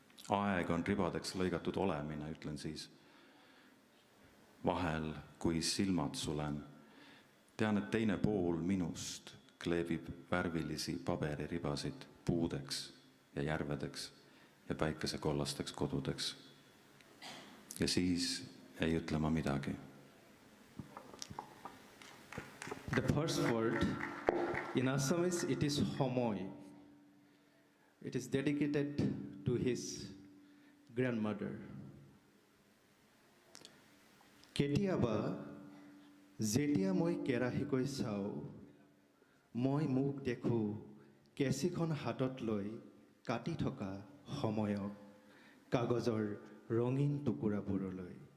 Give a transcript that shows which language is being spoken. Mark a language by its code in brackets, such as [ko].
[et] Aeg on ribadeks lõigatud olemine, ütlen siis. Vahel, kui silmad sulen, tean, et teine pool minust kleebib värvilisi paberiribasid puudeks ja järvedeks ja päikesekollasteks kodudeks. Ja siis ei ütle ma midagi. [en] The first word, in Assamese, it is homoi. It is dedicated to his grandmother. [as] কেতিয়াবা যেতিয়া মই কেৰাহীকৈ চাওঁ, মই মুখ দেখো কেঁচিখন হাতত লৈ কাটি থকা সময়ক কাগজৰ ৰঙীন টুকুৰাবোৰলৈ।